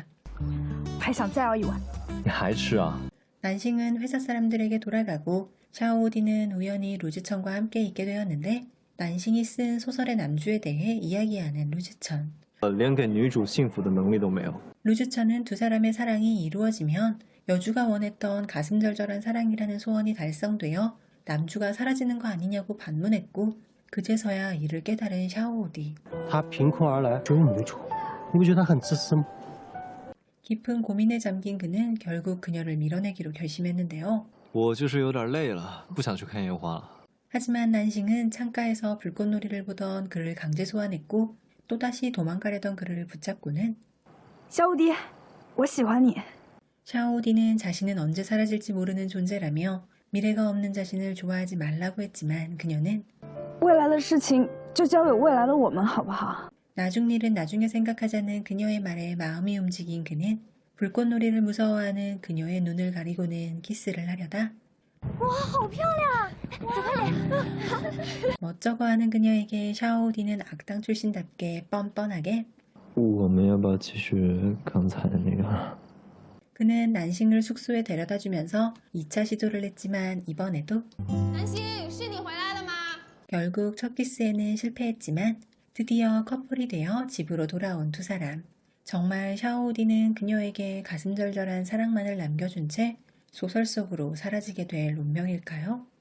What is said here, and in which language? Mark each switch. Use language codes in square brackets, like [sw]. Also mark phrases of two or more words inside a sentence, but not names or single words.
[zh] 还想再要一碗？你还吃啊？ [ko] 난싱은 회사 사람들에게 돌아가고 샤오우디는 우연히 루즈천과 함께 있게 되었는데 난싱이 쓴 소설의 남주에 대해 이야기하는 루즈천. [zh] 连给女主幸福的能力都没有。 [ko] 루즈천은 두 사람의 사랑이 이루어지면 여주가 원했던 가슴 절절한 사랑이라는 소원이 달성되어 남주가 사라지는 거 아니냐고 반문했고 그제서야 이를 깨달은 샤오우디. [zh] 他凭空而来追女主，你不觉得他很自私吗？ [ko] 깊은 고민에 잠긴 그는 결국 그녀를 밀어내기로 결심했는데요. [zh] 我就是有点累了，不想去看烟花了。 [ko] 하지만 난싱은 창가에서 불꽃놀이를 보던 그를 강제 소환했고 또다시 도망가려던 그를 붙잡고는 [zh] 小五弟，我喜欢你。 [ko] 샤오우디는 자신은 언제 사라질지 모르는 존재라며 미래가 없는 자신을 좋아하지 말라고 했지만 그녀는 [zh] 未来的事情就交给未来的我们，好不好？ [ko] 나중 일은 나중에 생각하자는 그녀의 말에 마음이 움직인 그는 불꽃놀이를 무서워하는 그녀의 눈을 가리고는 키스를 하려다 [zh] 哇，好漂亮！走快点！ [ko] 멋쩍어하는 그녀에게 샤오우디는 악당 출신답게 뻔뻔하게 [zh] 我们要不要继续刚才的那个？ [ko] 그는 난싱을 숙소에 데려다주면서 2차 시도를 했지만 이번에도 결국 첫 키스에는 실패했지만 드디어 커플이 되어 집으로 돌아온 두 사람. 정말 샤오우디는 그녀에게 가슴절절한 사랑만을 남겨준 채 소설 속으로 사라지게 될 운명일까요?